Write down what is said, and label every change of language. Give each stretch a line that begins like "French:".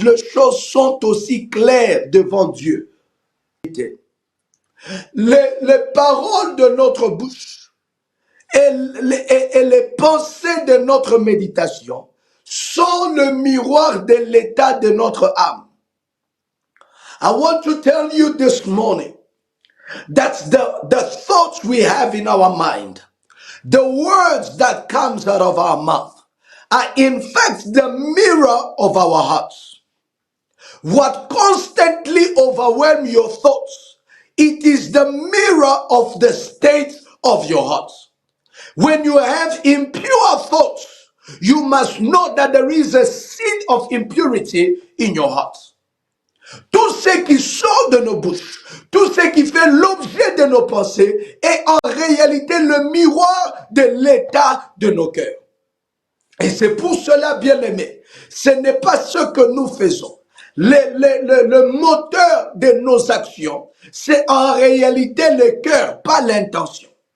French: Les choses sont aussi claires devant Dieu. Les paroles de notre bouche et les pensées de notre méditation sont le miroir de l'état de notre âme.
English: I want to tell you this morning that the thoughts we have in our mind, the words that comes out of our mouth, are in fact the mirror of our hearts. What constantly overwhelms your thoughts, it is the mirror of the state of your heart. When you have impure thoughts, you must know that there is a seed of impurity in your heart.
French: Tout ce qui sort de nos bouches, tout ce qui fait l'objet de nos pensées est en réalité le miroir de l'état de nos cœurs. Et c'est pour cela, bien-aimés, ce n'est pas ce que nous faisons. Le moteur de nos actions, c'est en réalité le cœur, pas l'intention.